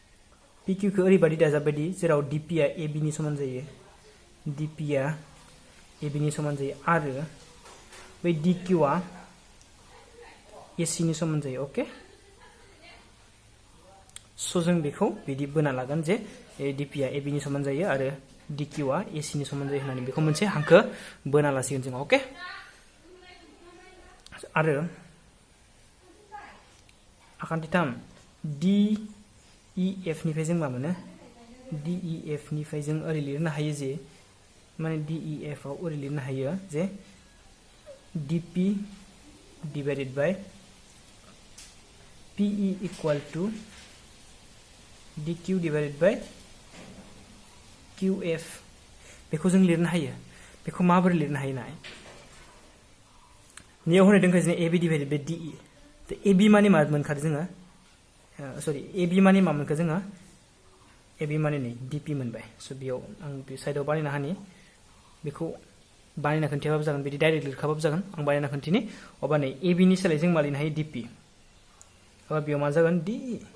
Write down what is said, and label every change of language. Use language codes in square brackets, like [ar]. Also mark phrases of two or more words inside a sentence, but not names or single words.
[brx] PQ खौ ओरैबायदि दाजाबबायदि जेराव DP आ AB नि समान जायो DP आ AB नि समान जायो आरो बै DQ आ AC नि समान जायो ओके सो जों बेखौ बिदि बोना लागोन जे DP आ AB नि समान जायो आरो DQ आ AC नि समान जायो होननानै बेखौ मोनसे हांखो बोना लासिगोन जों ओके आरो आखान्थि 3 DEF निफ्राय जों मा मोनो DEF निफ्राय जों ओरै लिरनो हायो जे माने DEF आव ओरै लिरनो हायो जे [en] DP divided by PE equal to [brx] DQ divided by QF बेखौ जों लिरनो हायो बेखौ माबोरै लिरनो हायो नाय नियाव होनाय दंखायो जों [en] AB divided by DE [brx] तो AB माने मा मोनखादो जोङो सरि AB माने मा मोनखो जोङो AB माने नै DP मोनबाय सो बेयाव आं बे साइडआव बानायना हानि बेखौ बानायना खोन्थियाबाबो जागोन बिदि डाइरेक्ट लिरखाबाबो जागोन आं बानायना खोन्थिनि अबा नै AB नि सोलाय जों मा लिरनो हायो DP अबा बेयाव मा जागोन DE